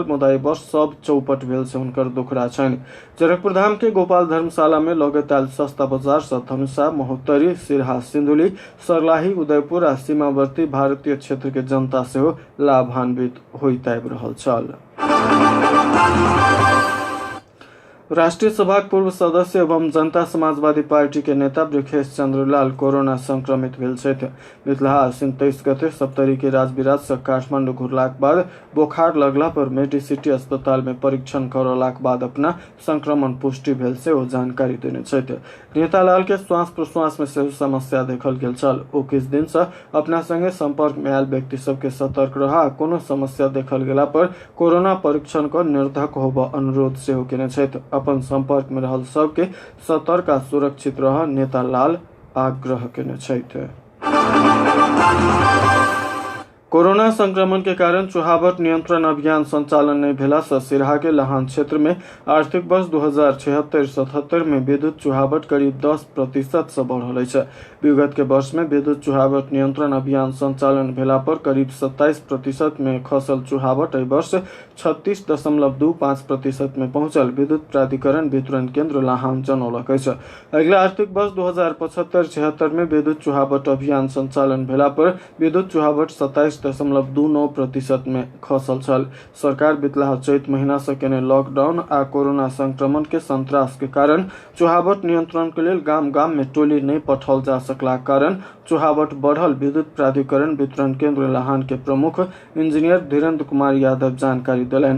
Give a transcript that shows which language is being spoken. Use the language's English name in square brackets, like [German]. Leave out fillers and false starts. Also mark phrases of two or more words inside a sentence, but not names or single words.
[Maithili] मुदा एहि वर्ष सब चौपट भेल से हुनकर दुखड़ा छनि। जनकपुर धाम के गोपाल धर्मशाला में लगत आयल सस्ता बाजार से धनुषा, महोत्तरी, सिरहा, सिंधुली, सर्लाही, उदयपुर आ सीमावर्ती भारतीय क्षेत्र के जनता सेहो लाभान्वित होइत आबि रहल छल। राष्ट्रीय सभा पूर्व सदस्य एवं जनता समाजवादी पार्टी के नेता ब्रिखेश चंद्र लाल कोरोना संक्रमित भेल छथि। बितला आश्विन 23 गते सप्तरी के राजविराज से काठमांडू घुरलाक बाद बोखार लगला पर मेडिसिटी अस्पताल में परीक्षण करौलाक बाद अपना संक्रमण पुष्टि भेल से ओ जानकारी देने छथि। नेता लाल के श्वास प्रश्वास में सेहो समस्या देखल गेल छल। ओ किछ दिन से अपना संगे संपर्क में आयल व्यक्ति सबके सतर्क रहा, कोनो समस्या देखल गेला पर कोरोना परीक्षण कर निर्धक होबा अनुरोध सेहो केने छथि। अपन संपर्क में रहल सबके सतर्क आ सुरक्षित रह नेता लाल आग्रह केने छथि। कोरोना संक्रमण के कारण चुहावट नियंत्रण अभियान संचालन नहीं भेला से सिरहा के लहान क्षेत्र में आर्थिक वर्ष 2076-77 में विद्युत चुहावट करीब 10% से बढ़ल है। विगत के वर्ष में विद्युत चुहावट नियंत्रण अभियान संचालन भेला पर करीब 27% में खसल चुहावट एहि वर्ष 36.25% में पहुंचल। विद्युत प्राधिकरण वितरण केंद्र लाहान जनौलक अछि। अगला आर्थिक वर्ष 2075-76 में विद्युत चुहावट अभियान संचालन भेला पर विद्युत चुहावट 27.29% में खसल छल। सरकार बितला चैत महीना से केने लॉकडाउन आ कोरोना संक्रमण के संत्रास के कारण चुहावट नियंत्रण के लिए गाम गाम में टोली नहीं पठाओल जा सकला कारण चुहावट बढ़ल। विद्युत प्राधिकरण वितरण केंद्र लाहान के प्रमुख इंजीनियर धीरेन्द्र कुमार यादव जानकारी दिलनि।